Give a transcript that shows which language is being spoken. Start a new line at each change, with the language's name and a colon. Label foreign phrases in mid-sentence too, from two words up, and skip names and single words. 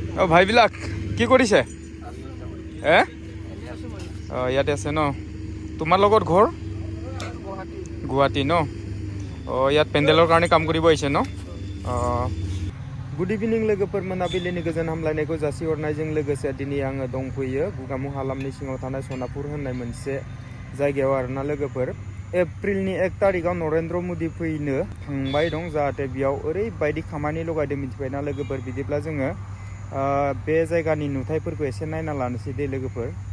Assamese: অঁ ভাইবিলাক কি কৰিছে? ইয়াতে আছে ন? তোমাৰ লগত ঘৰ গুৱাহাটী ন? অঁ ইয়াত পেণ্ডেলৰ কাৰণে কাম কৰিব আহিছে ন?
English: good evening
Bodo: लोगोफोर मोनाबिलिनि गोजोन हामलायनायखौ जासिहरनायजों लोगोसे दिनै आङो दंफैयो गुगामुख हालामनि सिङाव थानाय सनापुर होननाय मोनसे जायगायाव आरोना लोगोफोर एप्रिलनि 1 तारिखाव नरेन्द्र मदि फैनो थांबाय दं जाहाथे बेयाव ओरैबायदि खामानि लगायदों मिथिबायना लोगोफोर बिदिब्ला जोङो बे जायगानि नुथायफोरखौ एसे नायना लानोसै दे लोगोफोर